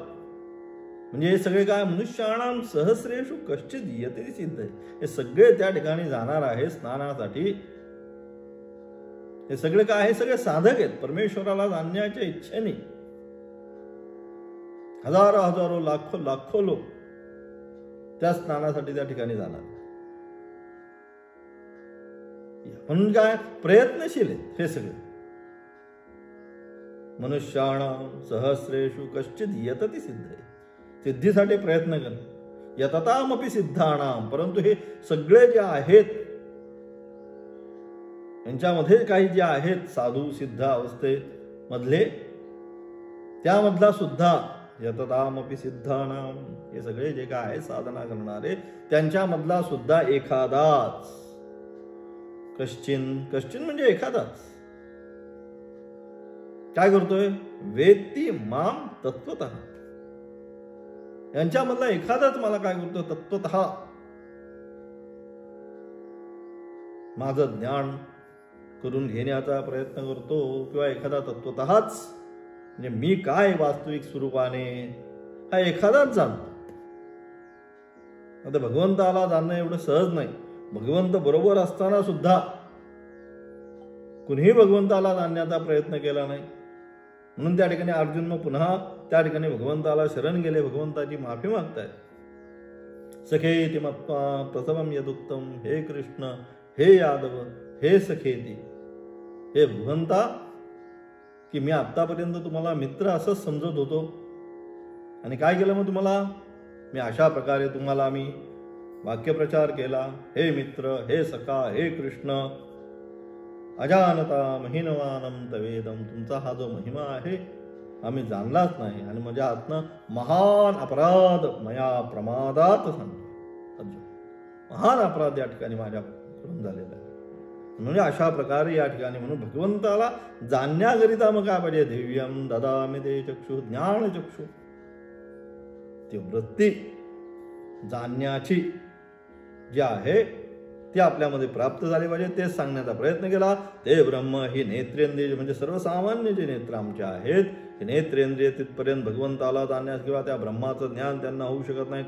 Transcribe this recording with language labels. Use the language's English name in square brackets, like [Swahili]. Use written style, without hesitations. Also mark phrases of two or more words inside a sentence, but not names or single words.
[Marathi] म्हणजे हे सगळे काय? [Sanskrit] मनुष्याणाम सहस्रेषु कश्चित यतति सिद्ध आहे. [Marathi] हे सगळे त्या ठिकाणी जाणार आहे स्नानासाठी. हे सगळे काय? हे सगळे साधक आहेत परमेश्वराला जाणण्याच्या इच्छेने. हजारो लाखो लोक त्या स्नानासाठी त्या ठिकाणी जाणार. म्हणून काय? प्रयत्नशील आहेत हे सगळे. [Sanskrit] मनुष्याणाम सहस्रेषु कश्चित यतति सिद्ध आहे. [Marathi] सिद्धीसाठी प्रयत्न कर. [Sanskrit] यततामपि सिद्धानाम. [Marathi] परंतु हे सगळे जे आहेत यांच्यामध्ये काही जे आहेत साधू सिद्ध अवस्थेमधले, त्यामधला सुद्धा [Sanskrit] यततामपि सिद्धानाम, [Marathi] हे सगळे जे काय आहे साधना करणारे त्यांच्यामधला सुद्धा एखादाच. कश्चिन म्हणजे एखादाच काय करतोय? [Sanskrit] वेत्ती माम तत्त्वतः. [Marathi] यांच्यामधला एखादाच मला काय करतो? तत्त्वतः माझं ज्ञान करून घेण्याचा प्रयत्न करतो, किंवा एखादा तत्त्वतःच म्हणजे मी काय वास्तविक स्वरूपाने हा एखादाच जाणतो. आता भगवंताला जाणणं एवढं सहज नाही. भगवंत बरोबर असताना सुद्धा कुणीही भगवंताला जाणण्याचा प्रयत्न केला नाही. म्हणून त्या ठिकाणी अर्जुन पुन्हा त्या ठिकाणी भगवंताला शरण गेले, भगवंताची माफी मागतायत. [Sanskrit] सखेती मत्वा प्रथमं यदुक्तम. [Marathi] हे कृष्ण, हे यादव, हे सखेती, हे भगवंता, की मी आत्तापर्यंत तुम्हाला मित्र असंच समजत होतो, आणि काय केलं मग तुम्हाला? मी अशा प्रकारे तुम्हाला मी वाक्यप्रचार केला. हे मित्र, हे सखा, हे कृष्ण, [Sanskrit] अजानता महिनवानम तवेदम. [Marathi] तुमचा हा जो महिमा आहे आम्ही जाणलाच नाही, आणि माझ्या हातनं महान अपराध [Sanskrit] मया प्रमादात [Marathi] सांगतो. महान अपराध या ठिकाणी माझ्याकडून झालेला आहे. म्हणजे अशा प्रकारे या ठिकाणी म्हणून भगवंताला जाणण्याकरिता मग काय पाहिजे? [Sanskrit] दिव्यम ददामि ते चक्षु, ज्ञान चक्षु. [Marathi] ती वृत्ती जाणण्याची जी आहे ती आपल्यामध्ये प्राप्त झाली पाहिजे. तेच सांगण्याचा प्रयत्न केला. ते ब्रह्म ही नेत्रेंद्रिय म्हणजे सर्वसामान्य जे नेत्र आमचे आहेत, हे नेत्रेंद्रिय तिथपर्यंत भगवंताला जाणण्यास किंवा त्या ब्रह्माचं ज्ञान त्यांना होऊ शकत नाही.